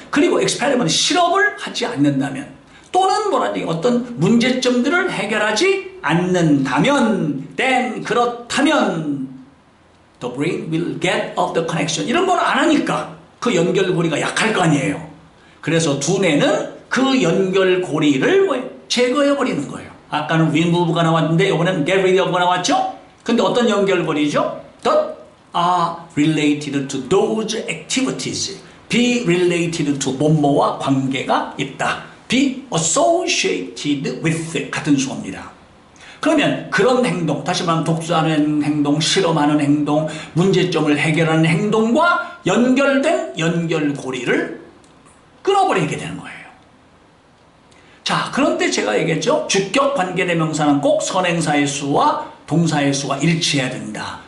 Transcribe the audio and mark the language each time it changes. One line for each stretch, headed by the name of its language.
Korean: 그리고 experiment, 실험을 하지 않는다면 또는 뭐라니 어떤 문제점들을 해결하지 않는다면
English: then
Korean: 그렇다면
English: the brain will get off the connection.
Korean: 이런 걸 안 하니까 그 연결고리가 약할 거 아니에요. 그래서 두뇌는 그 연결고리를 뭐예요? 제거해버리는 거예요. 아까는 remove가 나왔는데 이번에는 get rid of가 나왔죠? 근데 어떤 연결고리죠?
English: that are related to those activities.
Korean: be related to 뭐뭐와 관계가 있다. be associated with 같은 수어입니다. 그러면 그런 행동, 다시 말하면 독서하는 행동, 실험하는 행동, 문제점을 해결하는 행동과 연결된 연결고리를 끊어버리게 되는 거예요. 자, 그런데 제가 얘기했죠. 주격 관계대명사는 꼭 선행사의 수와 동사의 수가 일치해야 된다.